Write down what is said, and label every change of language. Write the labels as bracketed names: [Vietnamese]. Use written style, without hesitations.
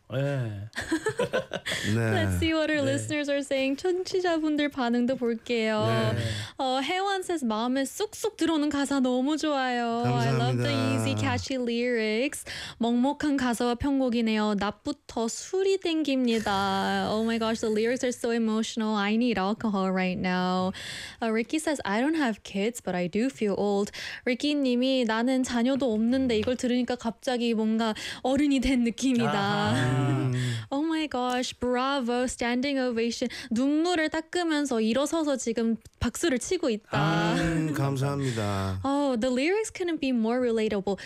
[English] 네. Let's see what our listeners are saying. [Korean] 청취자분들 반응도 볼게요. 네. 혜원 says 마음에 쏙쏙 들어오는 가사 너무 좋아요. 감사합니다. [English] I love the easy catchy lyrics. [Korean] 먹먹한 가사와 편곡이네요. 낮부터 술이 땡깁니다. [English] Oh my gosh, the lyrics are so emotional. I need alcohol right now. Ricky says I don't have kids, but I do feel old. [Korean] Ricky 님이 나는 자녀도 없는데 이걸 들으니까 갑자기 뭔가 어른이 된 느낌이다. [English] 아하. Oh my gosh, bravo, standing ovation. [Korean] 눈물을 닦으면서 일어서서 지금 박수를 치고 있다. 감사합니다. [English] Oh, the lyrics couldn't be more relatable.